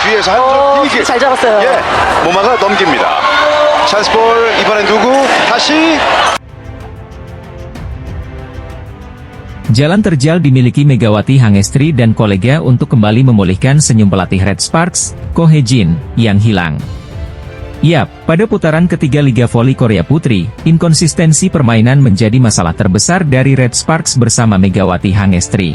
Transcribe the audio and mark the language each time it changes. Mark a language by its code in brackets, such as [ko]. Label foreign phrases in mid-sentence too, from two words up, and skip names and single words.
[ko] 잘 잘 잡았어요. 예, 모마가 넘깁니다. 찬스볼 이번엔 누구? 다시 [id] Jalan terjal dimiliki Megawati Hangestri dan kolega untuk kembali memulihkan senyum pelatih Red Sparks, Ko Hye-jin, yang hilang. Yap, pada putaran ketiga Liga Voli Korea Putri, inkonsistensi permainan menjadi masalah terbesar dari Red Sparks bersama Megawati Hangestri.